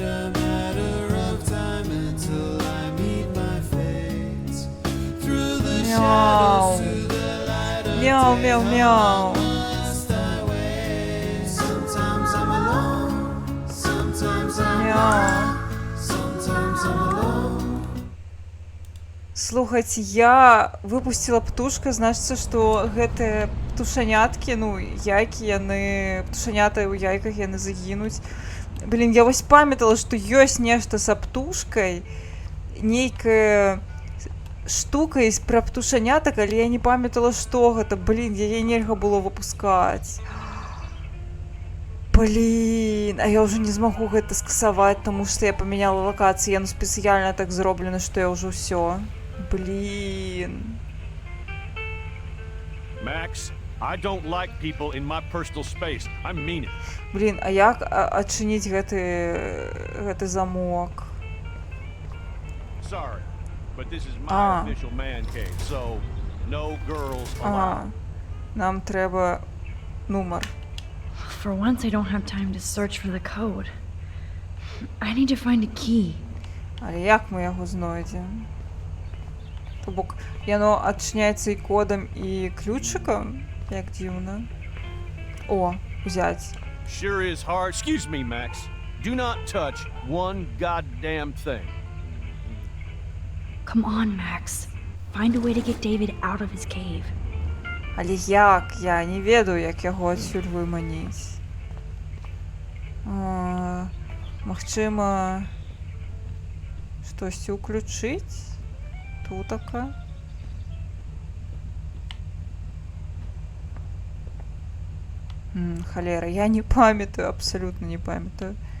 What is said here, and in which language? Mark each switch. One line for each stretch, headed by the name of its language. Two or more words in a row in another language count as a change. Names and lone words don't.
English: A matter of time until I meet my fate. Through the Meow. shadows to the light of Мяу, day, мяу, how мяу. must I wait? Sometimes I'm alone, sometimes I'm Мяу. not, sometimes I'm alone.
Belarusian: Слухайце, я выпустила птушка, значыцца, што гэтыя птушаняткі, ну, яйкі, яны... Птушанята ў яйках, яны загінуць. Блін, я вось памятала, што ёсць нешта са птушкай, нейкая штука пра птушанятак, але я не памятала, што гэта. Блін, яе нельга было выпускаць. Блін, а я ўжо не змагу гэта скасаваць, таму што я памяняла лакацыі, яно спецыяльна так зроблена, што я ўжо ўсё. Блін.
English: Max, I don't like people in my personal space. I mean it.
Belarusian: Блін, а як адчыніць гэты замок?
English: Sorry, but this is my Ah. official man cave, so no girls allowed.
Belarusian: Ага. Нам трэба нумар.
English: For once, I don't have time to search for the code. I need to find a key.
Belarusian: Але як мы яго знойдзем? То бок, яно адчыняецца і кодам, і ключыкам? Як дзіўна.
Russian: О, взять.
English: Sure is hard. Excuse me, Max. Do not touch one goddamn thing. Come on, Max. Find a way to get David out of his cave.
Belarusian: Але як? Я не ведаю, як яго адсюль выманіць. Магчыма, штосьці ўключыць? Тутака. Халера, я не памятаю, абсолютно не памятаю.